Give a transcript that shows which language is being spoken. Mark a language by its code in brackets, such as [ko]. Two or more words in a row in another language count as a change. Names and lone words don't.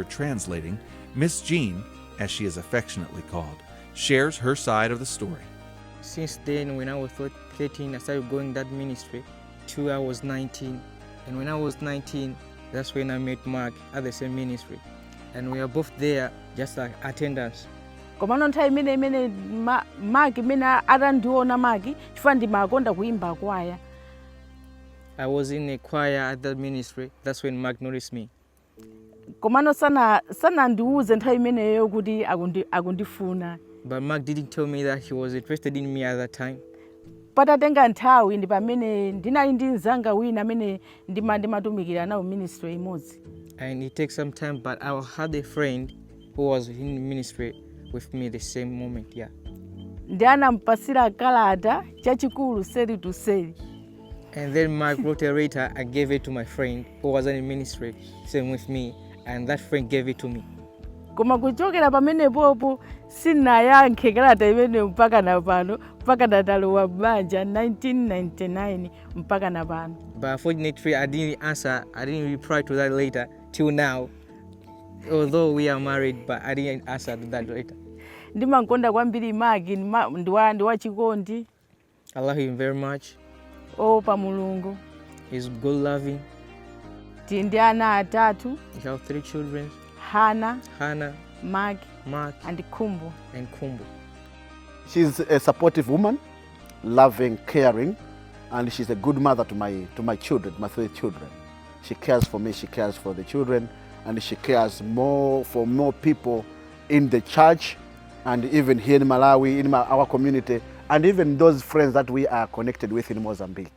[en] translating, Miss Jean, as she is affectionately called, shares her side of the story. Since then, when I was 13, I started going that ministry till I was 19. And when I was 19, that's when I met Mark at the same ministry. And we are both there just like attendants. [ny] Komano nthawi imene Maki imene atandiona Maki chifukwa ndimakonda kuimba kwaya. [en] I was in a choir at that ministry. That's when Mark noticed me. [ny] Komano sana ndiuze nthawi imeneyo kuti akundifuna. [en] But Mark didn't tell me that he was interested in me at that time. [ny] Patatenga nthawi ndi pamene ndinali ndi mzanga wina amene ndimatumikira nawo ministry imodzi. [en] And it takes some time, but I had a friend who was in ministry with me the same moment, yeah. [ny] Ndi anampasira kalata chachikulu seri to seri. [en] And then Mark wrote a letter and gave it to my friend who was in ministry, same with me, and that friend gave it to me. [ny] Koma kuchokera pamene popo sinayankhe kalata imene mpaka napano, mpaka natalowa banja 1999 mpaka napano. [en] But unfortunately, I didn't reply to that letter till now. Although we are married, but I didn't answer that letter. [ny] Ndimankonda kwambiri Maki ndi wachikondi. [en] I love him very much. [ny] Pa Mulungu. [en] He's good loving. [ny] Ndi ana atatu. [en] We have 3 children. Hannah, Mark, and Kumbu. She's a supportive woman, loving, caring, and she's a good mother to my children, my 3 children. She cares for me, she cares for the children, and she cares for more people in the church, and even here in Malawi, in our community, and even those friends that we are connected with in Mozambique.